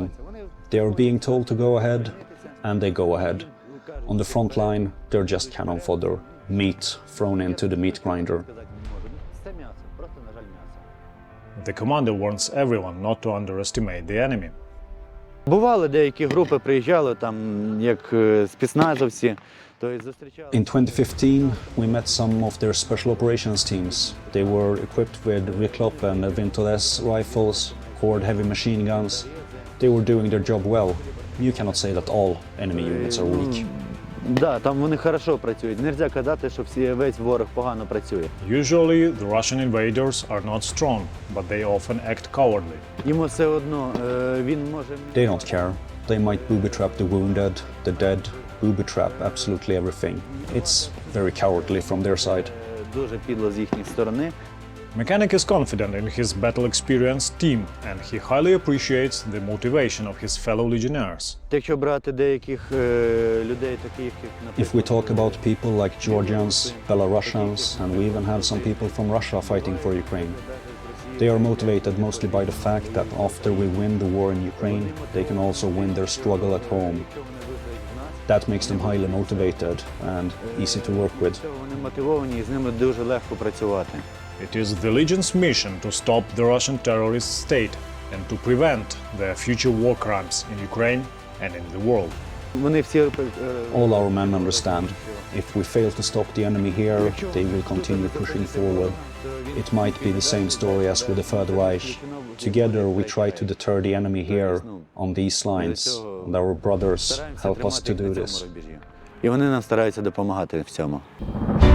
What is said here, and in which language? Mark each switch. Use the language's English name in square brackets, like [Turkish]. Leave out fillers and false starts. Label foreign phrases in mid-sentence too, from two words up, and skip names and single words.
[English] They are being told to go ahead, and they go ahead. On the front line, they're just cannon fodder, meat thrown into the meat grinder. The commander warns everyone not to underestimate the enemy. [Ukrainian] Бували деякі групи, приїжджали там як спецназовці. [English] In 2015, we met some of their special operations teams. They were equipped with Ryklop and Vintoles rifles, Cord heavy machine guns. They were doing their job well. You cannot say that all enemy units are weak. [Ukrainian] Да, там вони хорошо працюють. Нельзя казати, що весь ворог погано працює. [English] Usually, the Russian invaders are not strong, but they often act cowardly. [Ukrainian] Йому все одно, він може... [English] They don't care. They might booby-trap the wounded, the dead, booby-trap absolutely everything. It's very cowardly from their side. [Ukrainian] Дуже підло з їхньої сторони. [English] Mechanic is confident in his battle-experienced team, and he highly appreciates the motivation of his fellow legionnaires. [Ukrainian] Якщо брати деяких людей, таких як... [English] If we talk about people like Georgians, Belarusians, and we even have some people from Russia fighting for Ukraine, they are motivated mostly by the fact that after we win the war in Ukraine, they can also win their struggle at home. That makes them highly motivated and easy to work with. [Ukrainian] Вони мотивовані і з ними дуже легко працювати. [English] It is the Legion's mission to stop the Russian terrorist state and to prevent their future war crimes in Ukraine and in the world. [Ukrainian] Вони всі... [English] All our men understand. If we fail to stop the enemy here, they will continue pushing forward. It might be the same story as with the Third Reich. Together we try to deter the enemy here on these lines, and our brothers help us to do this. [Ukrainian] І вони нам стараються допомагати в цьому.